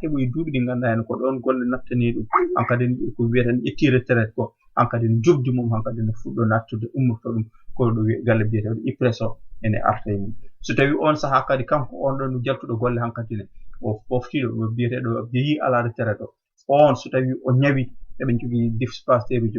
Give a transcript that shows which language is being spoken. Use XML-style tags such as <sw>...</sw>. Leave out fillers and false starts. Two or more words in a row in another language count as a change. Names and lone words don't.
<ff>heeɓoye duuɓi ɗi ganduɗa hen ko ɗon golle nattani ɗum hankkadi ko wiyeten ƴetti retraite ko hankkadi ne jobdi mum hankkadi ne fuɗɗo nattude ummorto ɗum ko ɗo galle biyeteɗo IPRES o ene arta e mum so tawi on saaha kadi kanko on ɗon jaltuɗo golle hankkadi ne o poftiɗo biyeteɗo yeehi</ff> <fr>à la retraite</fr> <ff>o on so tawi o ñawi eɓen jogui dispensaire uji</ff>